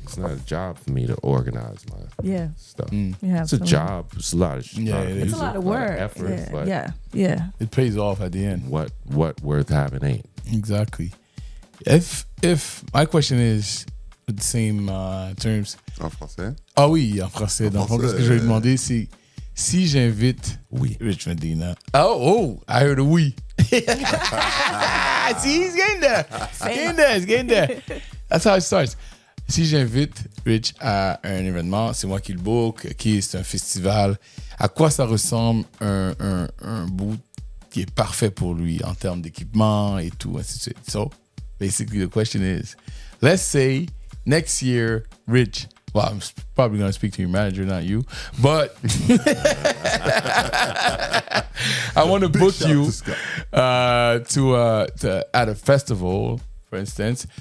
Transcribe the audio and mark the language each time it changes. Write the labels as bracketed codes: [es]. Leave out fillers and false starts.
[en] It's not a job for me to organize my stuff. Yeah. It's a job. It's a lot of Yeah, it is. It's a lot of work. effort. But Yeah. It pays off at the end. what worth having ain't. Exactly. If my question is with the same terms. [fr] En français? Ah oui, en français. Dans le fond, ce que je vais demander, c'est si j'invite Rich Medina. [en] Oh, I heard a oui. See, he's getting there. He's getting there. That's how it starts. [fr] Si j'invite Rich à un événement, c'est moi qui le book, c'est un festival, à quoi ça ressemble un boot qui est parfait pour lui en termes d'équipement et tout, ainsi de suite. [en] So, basically the question is, let's say next year, Rich, well, I'm probably going to speak to your manager, not you, but I want to book you to at a festival, for instance.